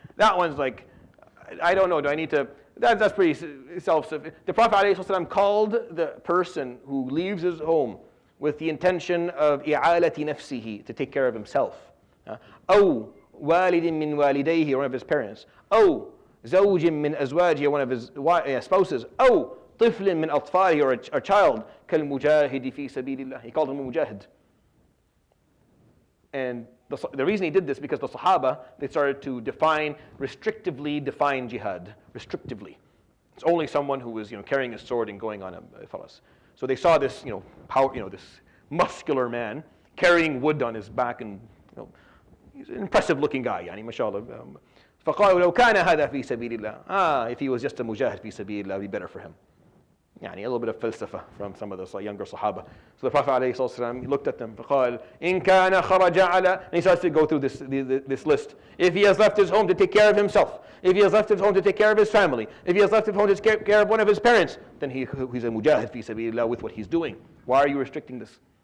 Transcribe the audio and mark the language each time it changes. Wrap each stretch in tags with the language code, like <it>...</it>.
<en>That one's like, I don't know, do I need to, that's pretty self-sufficient. The Prophet ﷺ called the person who leaves his home with the intention of</en> <ar>إِعَالَةِ نَفْسِهِ,</ar> <en>to take care of himself.</en> <ar>أو والد من والديه,</ar> <en>one of his parents. أو</en> <ar>زوج من أزواجه,</ar> <en>one of his spouses,</en> <ar>أو طفل من أطفاله,</ar> <en>or a child,</en> <ar>كالمجاهد في سبيل الله.</ar> <en>He called him a mujahid. And the reason he did this, because the Sahaba, they started to restrictively define jihad, restrictively. It's only someone who was, carrying a sword and going on a faras. So they saw this, this muscular man carrying wood on his back, and he's an impressive-looking guy,</en> <ar>يعني ما شاء الله. فقالوا لو كان هذا في سبيل الله.</ar> <en>If he was just a mujahid</en> <ar>في سبيل الله,</ar> <en>it would be better for him. يعني a little bit of falsafa from some of the younger Sahaba. So the Prophet ﷺ, he looked at them.</en> <ar>فقال إن كان خرج على,</ar> <en>and he starts to go through this list. If he has left his home to take care of himself, if he has left his home to take care of his family, if he has left his home to take care of one of his parents, then he's a mujahid fi sabilillah with what he's doing. Why are you restricting this?</en>